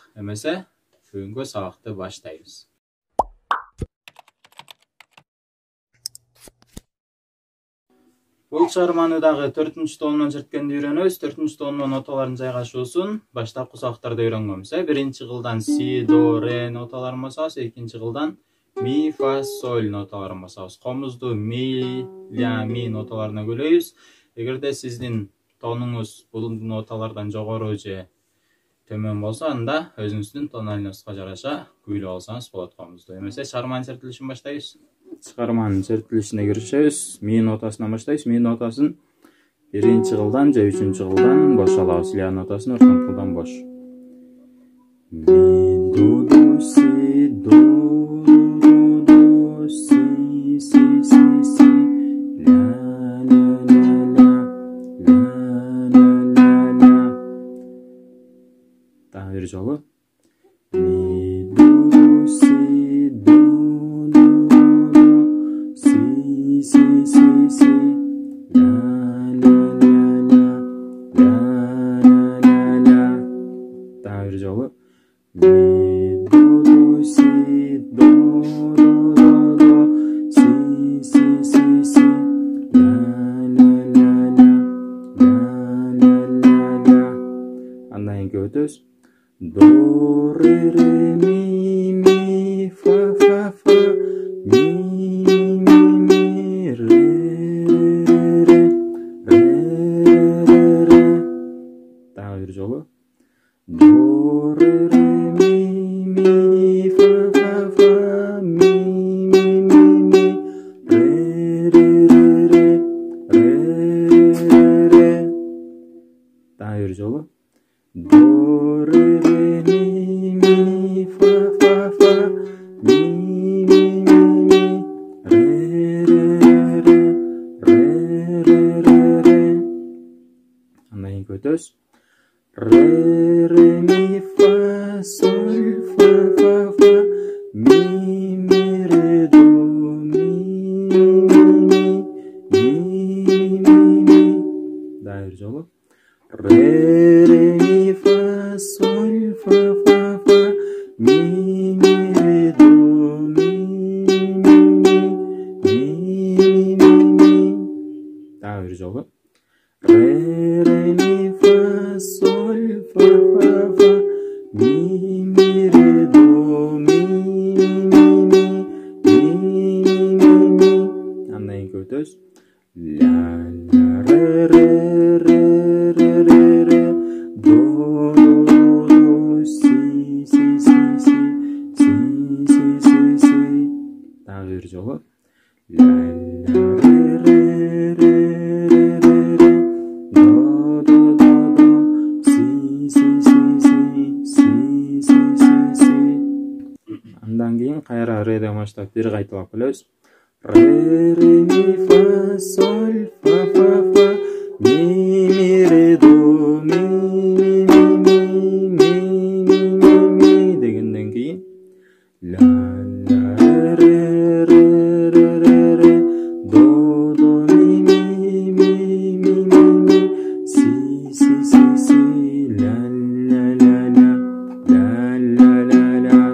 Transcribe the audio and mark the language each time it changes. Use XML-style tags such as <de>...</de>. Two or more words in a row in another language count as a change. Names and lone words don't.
<ky>Эмесе бүгүнкү сабакты баштайбыз. Бул чыгарманы дагы 4-томдон черткенди үйрөнөбүз. 4-томдон ноталардын жайгашуусун баштапкы сабактарда үйрөнгөнбүз. Биринчи кылдан си, до, ре ноталарын басабыз, экинчи кылдан ми, фа, соль ноталарын басабыз. Комузду ми, ля, ми ноталарына бөлөйбүз. Эгерде сиздин тонуңуз бул ноталардан жогору же төмөн болсо, анда өзүңүздүн тональностуга жараша күүлөп алсаңыз болот комузду. Эмесе чыгарманын чертилишин баштайбыз. Чыгарманын чертилишине киришебиз. Ми нотасынан баштайбыз. Ми нотасын биринчи кылдан же үчүнчү кылдан бош алабыз. Ля нотасын ортон кылдан бош. Ми, до, до, си, до, до, до, си, си, си, си, ля, ля, ля, ля, ля, ля, ля, ля. Дагы бир жолу. Ми, до, си, до, до, до, си, си, си, си, ля, ля, ля, ля, ля, ля, ля, ля. Дагы бир жолу. Ми, до, до, си, до, до, до, до, си, си, си, си, ля, ля, ля, ля, ля, ля, ля, ля. Андан кийин өтөбүз. До, ре, ре, ми, фа, фа, фа, ми, ре, ре, ре, ре, ре. Дагы бир жолу. До, ре, ре, ми, фа, фа, фа, ми, ре, ре, ре, ре, ре. Дагы бир жолу. До, ре, ре, ми, фа, фа, фа, ми, ре, ре, ре, ре. Андан кийин өтөбүз. Ре, ре, ми, фа, соль, фа, фа, фа, ми, ре, до, ми. Дагы бир жолу. Ре, ре, ми, фа, соль, фа, фа, фа, ми, ре, до, ми. Дагы бир жолу. Ре, ре, ми, фа, соль, фа, фа, фа, ми, ре, до, ми. Андан кийин өтөбүз. Ля, ля, ре, ре, ре, ре, ре, ре, до, до, до, си, си, си, си, си, си, си, си. Дагы бир жолу. Ля, ля, ре, ре, ре, ре, ре, ре, до, до, до, до, си, си, си, си, си, си, си, си. Андан кийин кайра реден баштап бир кайталап келебиз. Ре, ре, ми, фа, соль, фа, фа, фа, ми, ре, до, ми дегенден кийин. Ля, ля, ре, ре, ре, ре, ре, до, до, ми, си, си, си, си, ля, ля, ля, ля, ля, ля, ля, ля.</ky>